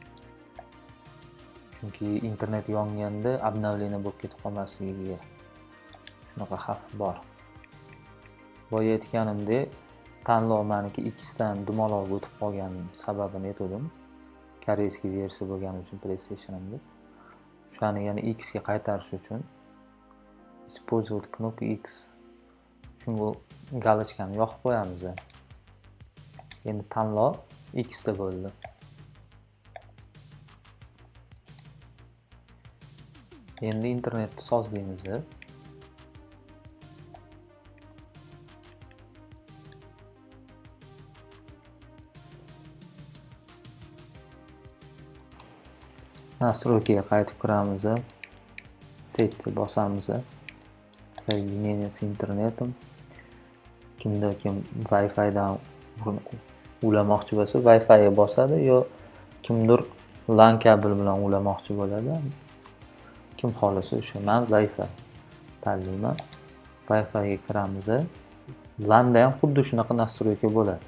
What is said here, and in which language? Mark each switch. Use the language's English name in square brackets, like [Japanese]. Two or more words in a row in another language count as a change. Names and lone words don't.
[Uzbek] Chunki internet yonganda обновление bo'lib ketib qolmasligiga shunaqa xavf bor. Boya aytganimdek, tanlov meniki X dan dumaloq o'tib qolgan sababini aytdim. Koreyskiy versiya bo'lgani uchun PlayStation'imda. Shuni yana X ga qaytarish uchun [Russian] использовать кнопку X. [Uzbek] Shunga galochkani yoqib qo'yamiz. Endi tanlov X da bo'ldi. Endi internetni sozlaymiz. Настройкаga qaytib kiramiz. Setga bosamiz. [Russian] Соединение с интернетом. [Uzbek] Kimda kim Wi-Fi dan ulamoqchi bo'lsa, Wi-Fi ga bosadi yo kimdir LAN kabel bilan ulamoqchi bo'ladi. Kim xolasa o'sha. Men Wi-Fi tanlayman. Wi-Fi ga kiramiz. LAN da ham xuddi shunaqa настройка bo'ladi.